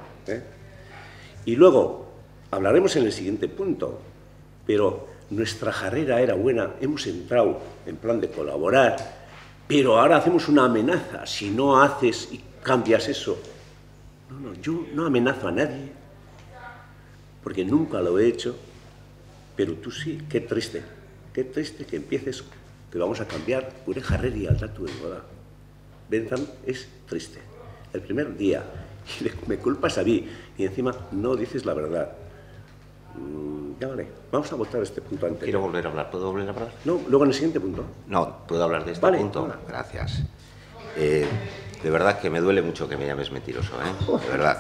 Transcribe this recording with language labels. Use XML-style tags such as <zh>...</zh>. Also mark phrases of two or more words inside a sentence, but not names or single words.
<es>Y luego, hablaremos en el siguiente punto, pero nuestra jarrera era buena, hemos entrado en plan de colaborar, pero ahora hacemos una amenaza, si no haces y cambias eso. No, yo no amenazo a nadie, porque nunca lo he hecho, pero tú sí, qué triste que empieces, que vamos a cambiar,</es> <eu>gure jarreri aldatu egingo da.</eu> <es>Benetan es triste. El primer día, y me culpas a mí, y encima no dices la verdad. Ya vale, vamos a votar este punto antes. Quiero volver a hablar, ¿puedo volver a hablar? No, luego en el siguiente punto. No, ¿puedo hablar de este punto? Vale. Gracias. De verdad que me duele mucho que me llames mentiroso, De verdad.</es>